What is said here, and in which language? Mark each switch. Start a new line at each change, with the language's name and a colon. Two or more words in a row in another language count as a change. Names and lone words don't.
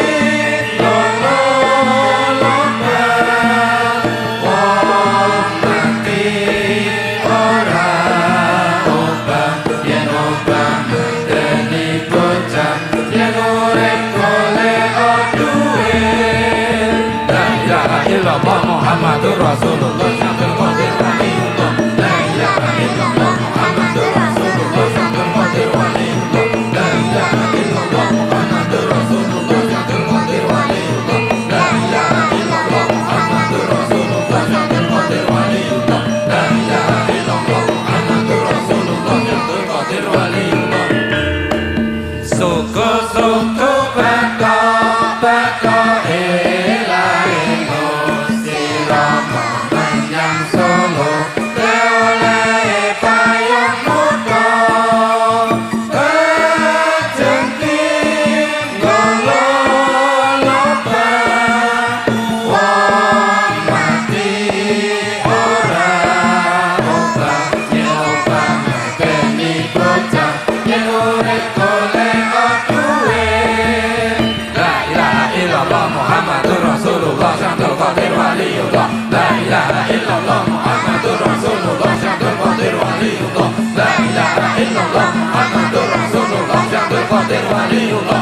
Javanese: lolo-lomba wong mati ora obah yen obah ngenteni bocah yen urip golek duwe.
Arabic: لا إله إلا الله محمد رسول الله شيخ القادر ولي الله. لا إله إلا الله محمد رسول الله شيخ القادر ولي الله. لا إله إلا الله محمد رسول الله شيخ القادر ولي الله. لا إله إلا الله محمد رسول الله شيخ القادر ولي الله. لا إله إلا الله محمد رسول الله شيخ القادر ولي الله.
Javanese: Suku-suku bata-bata ela-elo sirama menyang Solo oleh payung muda rezeki lolo-lomba wong mati ora obah yen obah ngenteni bocah yen urip golek duwe.
Arabic: لا إله إلا الله محمد رسول الله شيخ القادر ولي الله. لا إله إلا الله محمد رسول الله شيخ القادر ولي الله. لا إله إلا الله محمد رسول الله شيخ القادر ولي الله.